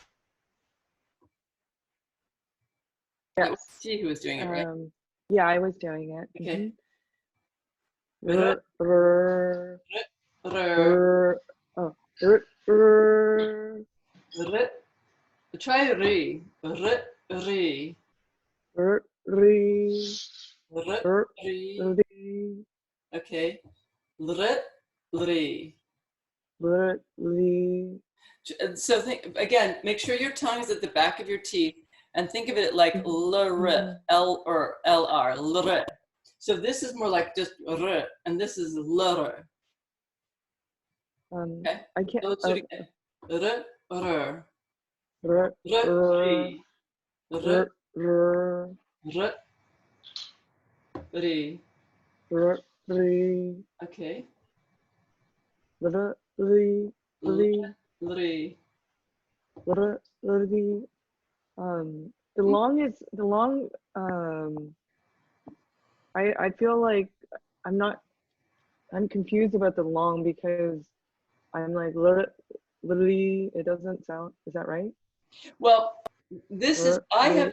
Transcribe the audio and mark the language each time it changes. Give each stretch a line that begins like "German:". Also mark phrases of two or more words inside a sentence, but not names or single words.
English: It was Yes. T who was doing it, right? Yeah, I was doing it. Okay. R, r, R, r, r, r. Try re. R, re. r, re, R, r, re. re, Okay. R, re. r, re. So think again, make sure your tongue is at the back of your teeth and think of it like lr, lr, lr. So this is more like just r, and this is lr. Okay? I can't. So let's do it again. R, r, R, r, r, r, r, r, re. r, re, Okay. r, re, re, Re. r, re. The long. I feel like I'm confused about the long because I'm like literally it doesn't sound. Is that right? Well, I have